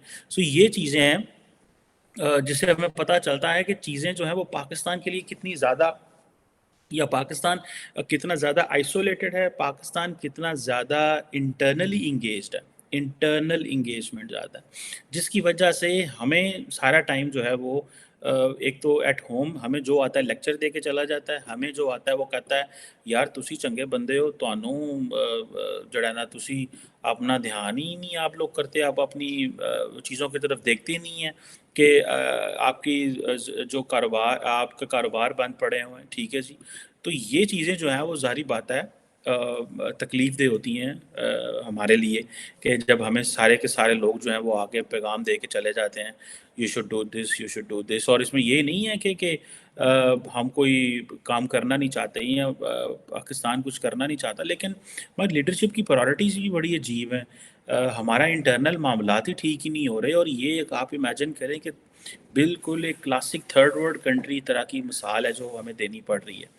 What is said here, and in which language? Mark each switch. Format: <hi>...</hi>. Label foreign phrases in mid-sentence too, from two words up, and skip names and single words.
<ur>سو یہ چیزیں ہیں جس سے ہمیں پتہ چلتا ہے کہ چیزیں جو ہیں وہ پاکستان کے لیے کتنی زیادہ، یا پاکستان کتنا زیادہ آئسولیٹڈ ہے، پاکستان کتنا زیادہ</ur> <en>internally engaged</en> <ur>ہے،</ur> <en>internal engagement</en> <ur>زیادہ ہے، جس کی وجہ سے ہمیں سارا ٹائم جو ہے وہ ایک تو</ur> <en>at home</en> <ur>ہمیں جو آتا ہے لیکچر دے کے چلا جاتا ہے، ہمیں جو آتا ہے وہ کہتا ہے</ur> <pa>یار تسی چنگے بندے ہو، تانوں جڑا نا تسی اپنا دھیان ہی نہیں</pa> <ur>آپ لوگ کرتے، آپ اپنی چیزوں کی طرف دیکھتے ہی نہیں ہیں کہ آپ کی جو کاروبار، آپ کا کاروبار بند پڑے ہوئے ہیں. ٹھیک ہے جی. تو یہ چیزیں جو ہیں وہ ظاہری بات ہے تکلیف دہ ہوتی ہیں ہمارے لیے، کہ جب ہمیں سارے کے سارے لوگ جو ہیں وہ آگے پیغام دے کے چلے جاتے ہیں</ur> <en>you should do this, you should do this.</en> <ur>اور اس میں یہ نہیں ہے کہ ہم کوئی کام کرنا نہیں چاہتے یا پاکستان کچھ کرنا نہیں چاہتا، لیکن ہماری لیڈرشپ کی پرائرٹیز بھی بڑی عجیب ہیں. ہمارا انٹرنل معاملات ہی ٹھیک ہی نہیں ہو رہے. اور یہ ایک آپ امیجن کریں کہ بالکل ایک</ur> <en>classic third world country</en> <ur>طرح کی مثال ہے جو ہمیں دینی پڑ رہی ہے.</ur>